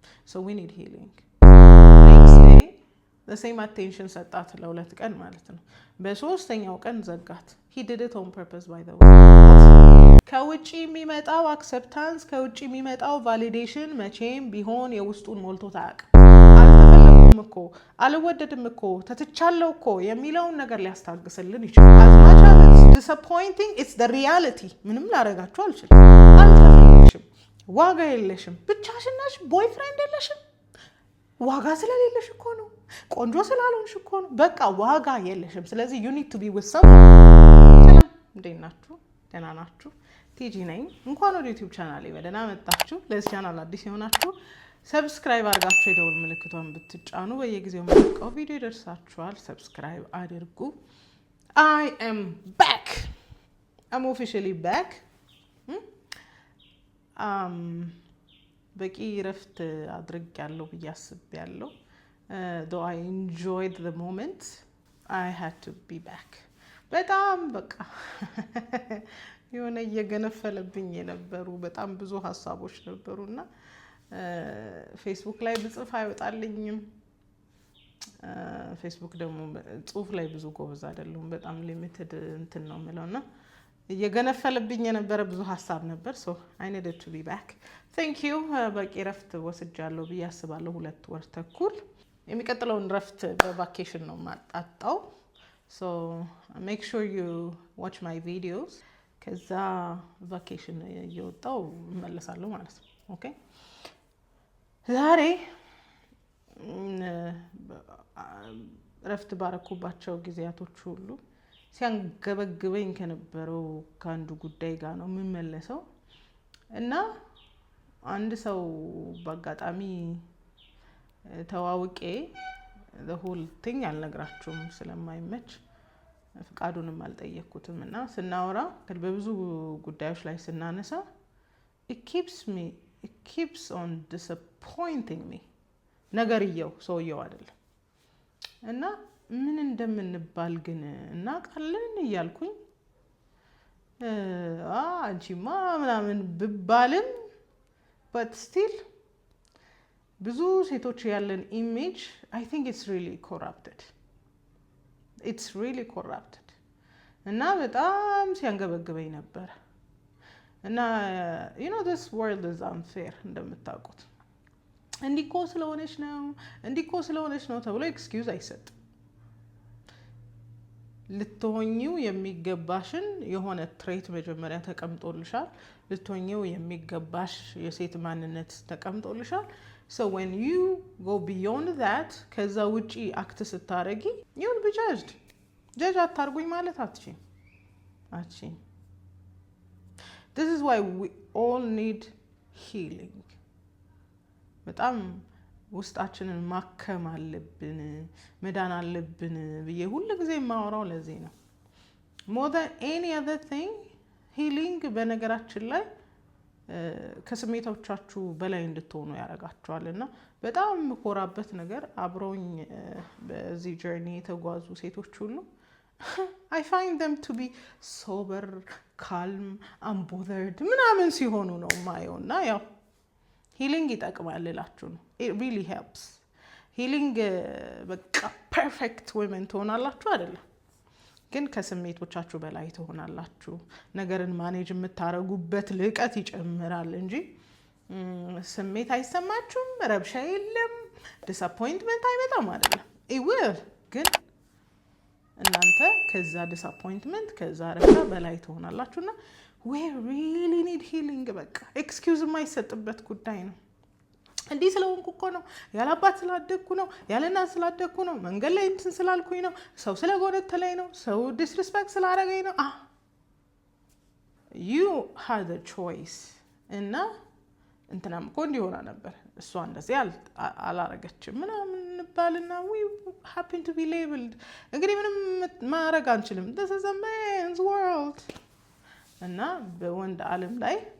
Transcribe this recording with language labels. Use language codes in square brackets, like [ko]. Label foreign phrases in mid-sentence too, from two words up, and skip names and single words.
[en] So we need healing. Next day the same attention [am] ሰጣት ለሁለት ቀን ማለት ነው በሶስተኛው ቀን ዘጋት [en] he did it on purpose by the way [am] ከውጪ የሚመጣው acceptance ከውጪ የሚመጣው validation መቼም ቢሆን የውስጡን ሞልቶት አያውቅም አልተፈለኩም እኮ አልወደድም እኮ ተትቻለሁ እኮ የሚለውን ነገር ሊያስታግስልን ይችላል [en] as much as it's disappointing it's the reality [am] ምንም ላረጋችሁ አልችልም አልተፈለግሽም ዋጋ የለሽም ብቻሽን ነሽ ቦይፍሬንድ የለሽም ዋጋ ስለሌለሽ እኮ ነው ቆንጆ ስላልሆንሽ እኮ ነው በቃ ዋጋ የለሽም ስለዚህ [en] you need to be with someone [am] ሰላም እንዴት ናችሁ ደህና ናችሁ ቲጂ ነኝ እንኳን ወደ YouTube ቻናሌ በደህና መጣችሁ ለዚህ ቻናል አዲስ የሆናችሁ ሰብስክራይብ አድርጋችሁ የደወል ምልክቷን ብትጫኑ በየጊዜው የምለቀው ቪዲዮ ይደርሳችኋል ሰብስክራይብ አድርጉ [en] I am back I'm officially back [am] በቂ ረፍት አድርጌያለሁ ብያስብያለሁ [en] though I enjoyed the moment I had to be back [am] በጣም በቃ የሆነ እየገነፈለብኝ የነበሩ በጣም ብዙ ሐሳቦች ነበሩና ፌስቡክ ላይ ብጽፍ አይወጣልኝም ፌስቡክ ደግሞ ጽሁፍ ላይ ብዙ ጎበዝ አይደለም በጣም ሊሚትድ እንትን ነው የምለውና እየገነፈለብኝ የነበረ ብዙ ሐሳብ ነበር [en] so I needed to be back thank you [am] በቂ ረፍት ወስጃለሁ ብያስባለሁ 2 ወር ተኩል የሚቀጥለውን ረፍት በቫኬሽን ነው ማጣጣው [en] so make sure you watch my videos [am] ከዛ ቫኬሽን እየወጣው እመለሳለሁ ማለት ነው ኦኬ ዛሬ ረፍት ባረኩባቸው ጊዜያቶች ሁሉ ሲያንገበግበኝ ከነበረው ካንዱ ጉዳይ ጋር ነው የምመለሰው እና አንድ ሰው በአጋጣሚ ተዋውቄ [en] the whole thing [am] አልነግራችሁም ስለማይመች ፍቃዱንም አልጠየቅኩትም እና ስናወራ በብዙ ጉዳዮች ላይ ስናነሳ [en] it keeps on disappointing me [am] ነገርየው ሰውየው አይደለም እና ምን እንደምንባል ግን እናቃለን እያልኩኝ አንቺማ ምናምን ብባልም [en] but still [am] ብዙ ሴቶች ያለን [en] image I think it's really corrupted [am] እና በጣም ሲያንገበግበኝ ነበር እና [en] you know this world is unfair [am] እንደምታውቁት እንዲኮ ስለሆነች ነው ተብሎ ኤክስኪውዝ አይሰጥ ልትሆኚው የሚገባሽን የሆነ ትሬት መጀመሪያ ተቀምጦልሻል ልትሆኚው የሚገባሽ የሴት ማንነት ተቀምጦልሻል [en] so when you go beyond that [am] ከዛ ውጪ አክት ስታረጊ [en] you'll be judged judge [am] አታርጉኝ ማለት አትችይም [en] this is why we all need healing [am] በጣም ውስጣችንን ማከም አለብን መዳን አለብን ብዬ ሁሉ ጊዜ ማወራው ለዚህ ነው [en] more than any other thing healing [am] በነገራችን ላይ ከስሜቶቻችሁ በላይ እንድትሆኑ ያረጋችኋልና በጣም ኮራበት ነገር አብሮኝ በዚህ ጆርኒ የተጓዙ ሴቶች ሁሉ [en] I find them to be sober calm unbothered [am] ምናምን ሲሆኑ ነው ማየውና ያው healing ይጠቅማል እላችሁ ነው [en] it really helps healing [am] በቃ [en] perfect women [am] ትሆናላችሁ አይደለም ግን ከስሜቶቻችሁ በላይ ትሆናላችሁ ነገርን ማኔጅ የምታረጉበት ልቀት ይጨምራል እንጂ ስሜት አይሰማችሁም ረብሻ የለም disappointment አይመጣም አይደለም [en] it will [am] ግን እናንተ ከዛ disappointment ከዛ ረብሻ በላይ ትሆናላችሁና [en] we really need healing [am] በቃ ኤክስኪውዝ የማይሰጥበት ጉዳይ ነው እንዲህ ስለሆንኩ እኮ ነው ያላባት ስላደግኩ ነው ያለናት ስላደግኩ ነው መንገድ ላይ እንትን ስላልኩኝ ነው ሰው ስለጎነተለኝ ነው ሰው ዲስሪስፔክት ስላደረገኝ ነው [en] you had a choice [am] እና እንትናም እኮ እንዲሆና ነበር እሷ እንደዚህ አላረገችም ምናምን ባልና [en] we happen to be labeled [am] እንግዲህ ምንም ማረግ አንችልም [en] this is a man's world [am] እና በወንድ ዓለም ላይ